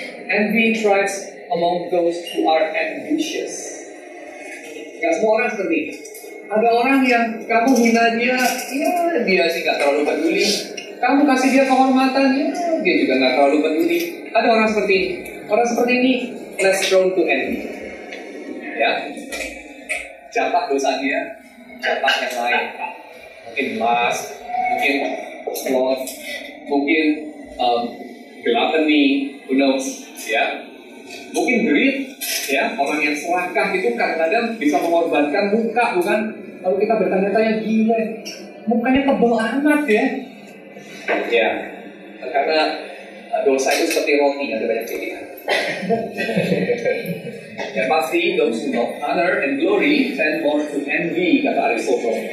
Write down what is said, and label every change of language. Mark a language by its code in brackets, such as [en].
[en] Envy thrives among those who are ambitious. [id] Gak semua orang seperti ini. Ada orang yang kamu hina dia, ya dia sih gak terlalu peduli. Kamu kasih dia kehormatan, ya dia juga gak terlalu peduli. Ada orang seperti ini. Orang seperti ini [en] less prone to envy. [id] Ya, jatah dosa dia, jatah yang lain. Mungkin lust, mungkin sloth, mungkin gluttony, [en] who knows, [id] ya. Mungkin greed, ya, orang yang serakah itu kadang-kadang bisa mengorbankan muka, bukan? Lalu kita bertanya-tanya, gila, mukanya tebal amat ya. Ya, karena dosa itu seperti roti, ada banyak pilihan. Ya pasti, [en] those who know honor and glory tend more to envy, kata Aristotle.